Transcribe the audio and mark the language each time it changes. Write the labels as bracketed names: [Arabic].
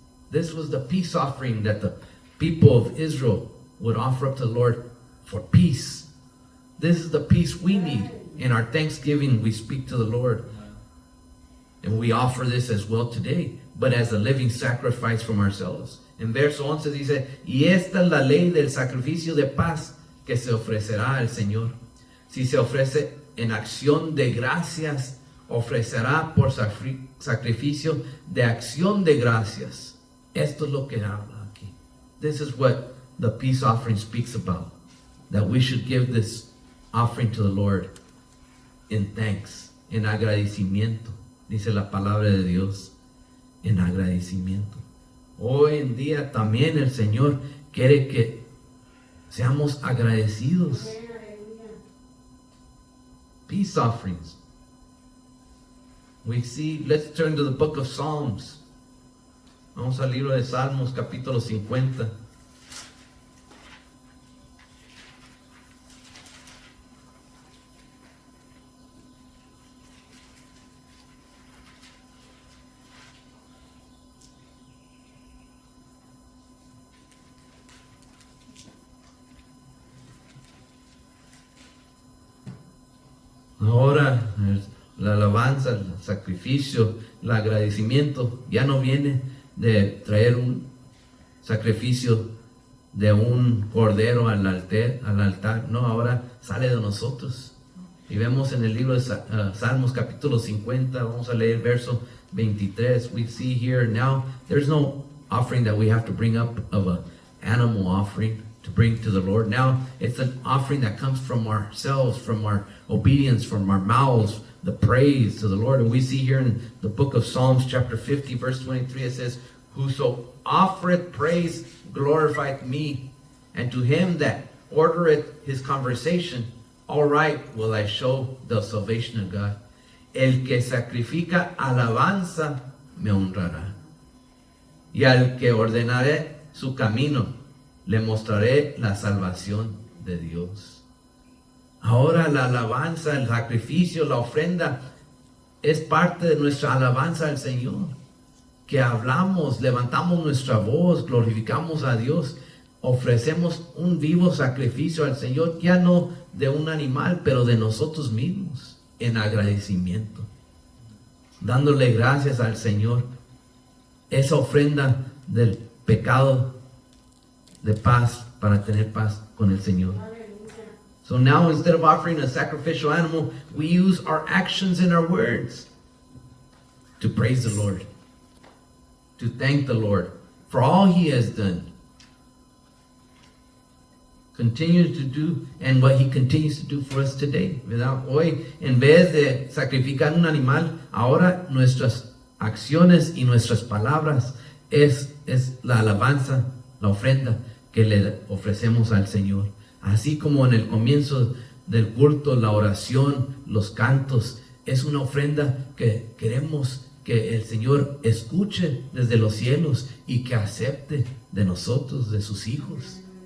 [English] This was the peace offering that the people of Israel would offer up to the Lord for peace. This is the peace we need. In our thanksgiving, we speak to the Lord. And we offer this as well today, but as a living sacrifice from ourselves. [Spanish] En verso 11 dice, "Y esta es la ley del sacrificio de paz que se ofrecerá al Señor. Si se ofrece en acción de gracias, ofrecerá por sacrificio de acción de gracias Esto es lo que habla aquí. [English] This is what the peace offering speaks about. That we should give this offering to the Lord in thanks, [Spanish] en agradecimiento. Dice la palabra de Dios, en agradecimiento. Hoy en día también el Señor quiere que seamos agradecidos. [English] Peace offerings. We see, let's turn to the book of Psalms. [Spanish] Vamos al libro de Salmos, capítulo 50. Ahora la alabanza, el sacrificio, el agradecimiento ya no viene de traer un sacrificio de un cordero al altar. No, ahora sale de nosotros. Y vemos en el libro de Salmos capítulo 50, vamos a leer verso 23. [English] We see here now, there's no offering that we have to bring up of an animal offering to bring to the Lord. Now it's an offering that comes from ourselves, from our obedience, from our mouths, the praise to the Lord. And we see here in the book of Psalms chapter 50 verse 23, it says, whoso offereth praise glorifieth me, and to him that ordereth his conversation, all right will I show the salvation of God. [Spanish] El que sacrifica alabanza me honrará, y al que ordenaré su camino le mostraré la salvación de Dios. Ahora la alabanza, el sacrificio, la ofrenda es parte de nuestra alabanza al Señor. Que hablamos, levantamos nuestra voz, glorificamos a Dios, ofrecemos un vivo sacrificio al Señor, ya no de un animal, pero de nosotros mismos, en agradecimiento, dándole gracias al Señor. Esa ofrenda del pecado de paz, para tener paz con el Señor. [English] So now, instead of offering a sacrificial animal, we use our actions and our words to praise the Lord, to thank the Lord for all He has done, continues to do, and what He continues to do for us today. [Spanish] ¿Verdad? Hoy, en vez de sacrificar un animal, ahora nuestras acciones y nuestras palabras es la alabanza, la ofrenda que le ofrecemos al Señor. Así como en el comienzo del culto, la oración, los cantos, es una ofrenda que queremos que el Señor escuche desde los cielos y que acepte de nosotros, de sus hijos.